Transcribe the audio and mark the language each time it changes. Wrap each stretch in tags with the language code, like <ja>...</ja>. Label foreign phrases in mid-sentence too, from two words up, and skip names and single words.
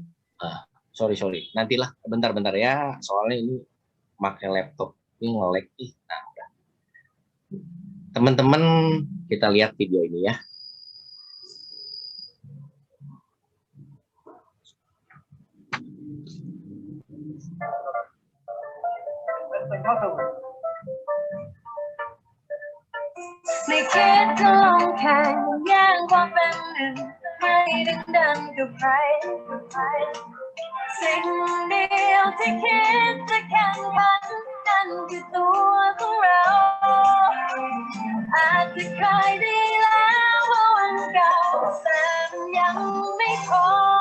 <id>Sorry. Nantilah, bentar ya. Soalnya ini pakai laptop. Ini nge-lag. Nah, udah. Teman-teman, kita lihat video ini ya.</id> <th>เป็นเข้าสู่ ไม่คิดจะลองแข่งแย่งความเป็นหนึ่งให้ดึงดันกับใครสิ่งเดียวที่คิดจะแข่งขันนั่นคือตัวของเราอาจจะเคยดีแล้วเมื่อวันเก่าแต่มันยังไม่พอ</th>